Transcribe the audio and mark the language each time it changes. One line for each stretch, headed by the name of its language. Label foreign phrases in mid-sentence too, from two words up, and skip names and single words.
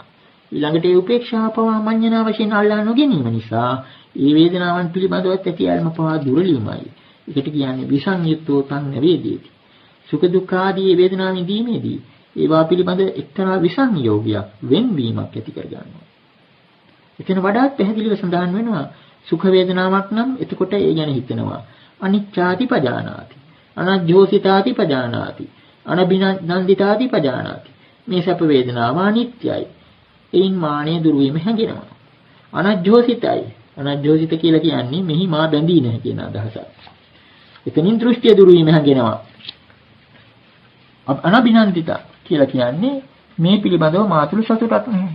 Sinhala: ඊළඟට ඒ උපේක්ෂාව පවා මඤ්ඤණා වශයෙන් අල්ලා නොගැනීම නිසා ඒ වේදනාවන් පිළිබඳව ඇතිවීම පවා දුරලීමයි. ඒකට කියන්නේ
Pali: විසංයුක්තෝ තං නවේදීති.
Sinhala: සුඛ දුක්ඛ ආදී වේදනාවන් දීමේදී ඒවා පිළිබඳ එක්තරා විසංයෝගයක් වෙන්වීමක් ඇති කර ගන්නවා. එතන වඩාත් පැහැදිලිව සඳහන් වෙනවා සුඛ වේදනාවක් නම් එතකොට ඒ ගැන හිතනවා.
Pali: අනිච්ඡාති පජානාති. අනජ්ජෝසිතාති පජානාති. අනබිනන්දිතාති පජානාති.
Sinhala: මේ සැප වේදනාව අනිත්‍යයි. එයින් මානෙ දුරු වීම හැඟෙනවා. අනජ්ජෝසිතයි. අනජ්ජෝසිත කියලා කියන්නේ මෙහි මා බැඳී නැහැ කියන අදහසක්. එතනින් දෘෂ්ටිය දුරු වීම හැඟෙනවා. අනබිනන්දිත කියලා කියන්නේ මේ පිළිබඳව මාතුළු සතුටක් නැහැ.